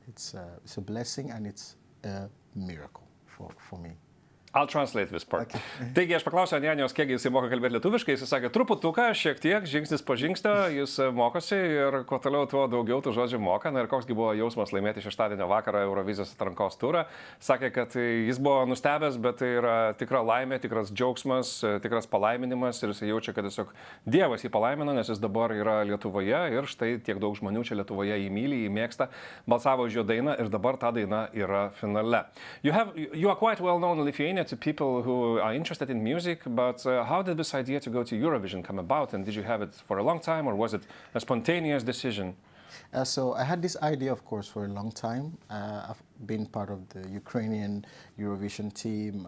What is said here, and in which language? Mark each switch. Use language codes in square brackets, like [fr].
[en] It's a blessing and it's a miracle for me. I'll translate this part. Okay. [lt] Taigi aš paklausiau Anyanijos, kiek jis moka kalbėti lietuviškai, jis sakė truputuką, šiek tiek, žingsnis po žingsnio, jis mokosi ir kuo toliau, tuo daugiau tų žodžių moka. Na ir koksgi buvo jausmas laimėti šeštadienio vakarą Eurovizijos atrankos turą. Sakė, kad jis buvo nustebęs, bet tai yra tikra laimė, tikras džiaugsmas, tikras palaiminimas ir jis jaučia, kad tiesiog Dievas jį palaimino, nes jis dabar yra Lietuvoje ir štai tiek daug žmonių čia Lietuvoje jį myli, jį mėgsta, balsavo už jo dainą ir dabar ta daina yra finale. [en] You are quite well known in Lithuania to people who are interested in music, but how did this idea to go to Eurovision come about, and did you have it for a long time, or was it a spontaneous decision? So I had this idea, of course, for a long time. I've been part of the Ukrainian Eurovision team.